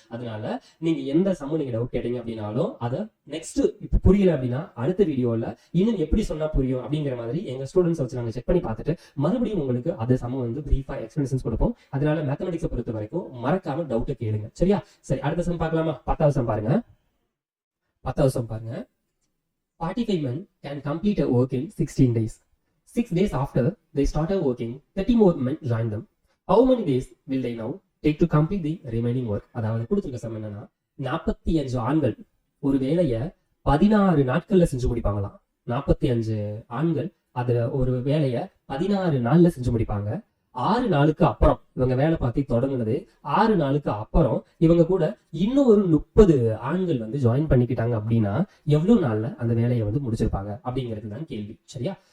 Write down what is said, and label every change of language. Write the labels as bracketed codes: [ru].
[ta] அதனால நீங்க எந்த சமம் நீங்க டவுட் கேட்டீங்க அப்படின்னாலும் அதை நெக்ஸ்ட் இப்ப புரியல அப்படின்னா அடுத்த வீடியோல இன்னும் எப்படி சொன்னா புரியும் அப்படிங்கிற மாதிரி எங்க ஸ்டூடெண்ட்ஸ் வச்சு நாங்க செக் பண்ணி பார்த்துட்டு மறுபடியும் உங்களுக்கு அது சமம் வந்து பிரீஃபா எக்ஸ்பிளனேஷன்ஸ் கொடுப்போம். அதனால மேத்தமெட்டிக்ஸை பொறுத்த வரைக்கும் மறக்காம டவுட்டை கேளுங்க. சரியா? சரி, அடுத்த சம் பார்க்கலாமா? 10வது சம் பாருங்க. 10வது சம் பாருங்க. [en] 45 men can complete a work in 16 days. 6 days after they started working, 30 more men join them. How many days will they now take to complete the remaining work? [ta] அதாவது கொடுத்திருக்க some என்னன்னா 45 ஆண்கள் ஒரு வேலையை 16 நாட்கள்ல செஞ்சு முடிப்பாங்களாம். 45 ஆண்கள் அதுல ஒரு வேலையை 16 நாள்ல செஞ்சு முடிப்பாங்க. 6 நாளுக்கு அப்புறம் இவங்க வேலை பார்த்து தொடங்குனது 6 நாளுக்கு அப்புறம் இவங்க கூட இன்னும் ஒரு 30 ஆண்கள் வந்து ஜாயின் பண்ணிக்கிட்டாங்க அப்படின்னா எவ்வளவு நாள்ல அந்த வேலையை வந்து முடிச்சிருப்பாங்க அப்படிங்கிறது தான் கேள்வி. சரியா?